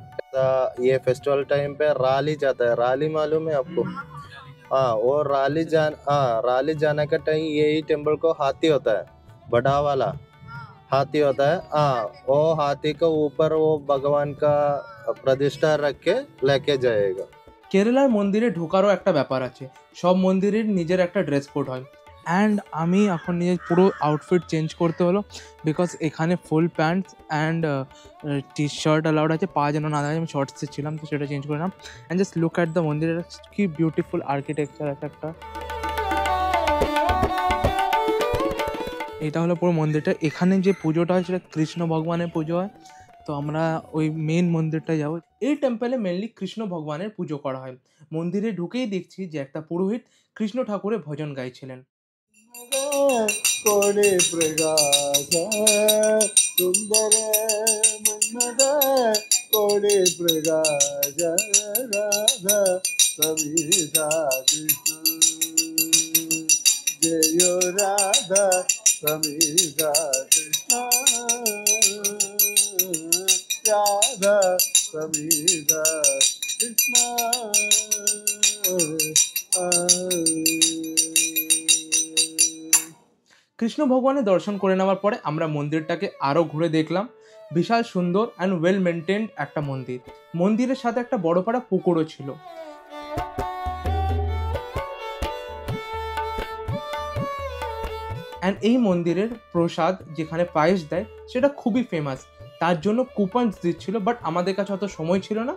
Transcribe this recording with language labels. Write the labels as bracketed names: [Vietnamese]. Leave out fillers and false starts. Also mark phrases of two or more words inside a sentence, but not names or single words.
[Hindi] ये [English] festival time [Hindi] पे राली जाता है, राली मालूम है आपको? हाँ, वो राली जाने का टाइम यही टेम्पल को हाथी होता है, बड़ा वाला हाथी होता है। हाँ, वो हाथी को ऊपर वो भगवान का प्रतिष्ठा रख के लेके जाएगा। [Bangla] কেরালার মন্দিরে ঢোকারও একটা ব্যাপার আছে, সব মন্দিরের নিজের একটা ড্রেস কোড হয়। অ্যান্ড আমি এখন নিজের পুরো [English] outfit change [Bangla] করতে হলো, বিকজ এখানে [English] full pants and T shirt allowed [Bangla] আছে, পা যেন না থাকে। আমি শর্টসে ছিলাম তো সেটা চেঞ্জ করলাম। [English] and just look at the [Bangla] মন্দিরের কি [English] beautiful architecture [Bangla] আছে একটা। এটা হলো পুরো মন্দিরটা। এখানে যে পুজোটা হয় সেটা কৃষ্ণ ভগবানের পুজো হয়, তো আমরা ওই মেন মন্দিরটায় যাবো। এই টেম্পলে মেনলি কৃষ্ণ ভগবানের পুজো করা হয়। মন্দিরে ঢুকেই দেখছি যে একটা পুরোহিত কৃষ্ণ ঠাকুরের ভজন গাইছিলেন। कोडे प्रकाश सुंदर मन्मद कोडे प्रकाश राधा सविता कृष्ण जय राधा सविता कृष्ण राधा सविता कृष्ण। কৃষ্ণ ভগবানের দর্শন করে নেওয়ার পরে আমরা মন্দিরটাকে আরও ঘুরে দেখলাম। বিশাল সুন্দর [English] and well maintained [Bangla] একটা মন্দির। মন্দিরের সাথে একটা বড় পাড়া পুকুরও ছিল। অ্যান্ড এই মন্দিরের প্রসাদ যেখানে পায়েস দেয় সেটা খুবই ফেমাস, তার জন্য কুপনস দিচ্ছিল, বাট আমাদের কাছে অত সময় ছিল না।